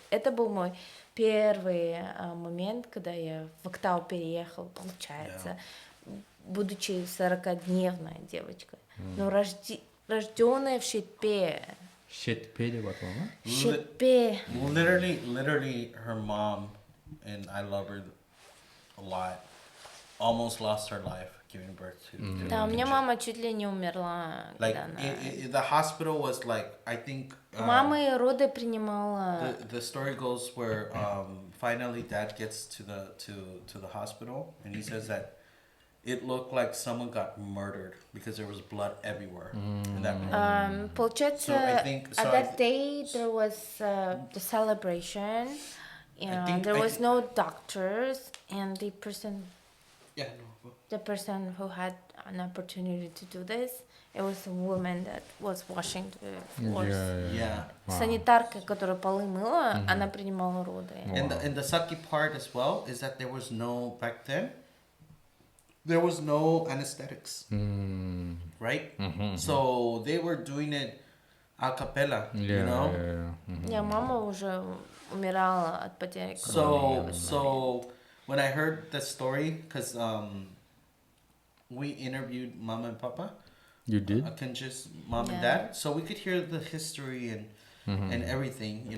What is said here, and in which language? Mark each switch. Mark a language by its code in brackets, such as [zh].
[ru] Это был мой первый момент, когда я в Актау переехала, получается, будучи 40-дневной девочкой, но рожденная в Щитпе. [en] Щитпе what one? [ru] Щитпе. [en] Literally, her mom, and I love her a lot, almost lost her life giving birth to. [ru] Да, у меня мама чуть ли не умерла. [en] Like [ru] когда она... [en] the hospital was like, I think. [ru] Мама роды принимала. [en] The story goes where finally dad gets to the hospital and he says that it looked like someone got murdered because there was blood everywhere in that room. Получается, at that day there was the celebration. There was no doctors, and the person who had an opportunity to do this, it was a woman that was washing the floors. Yeah. [ru] Санитарка, которая полы мыла, она принимала роды. [en] And the sucky part as well is that there was no, back then, there was no anesthetics, right? So they were doing it a cappella, you know? [ru] Yeah, мама уже умирала от потери крови. [en] So when I heard the story, because we interviewed Mama and Papa. You did? Kenji's mom and dad. So we could hear the history and everything,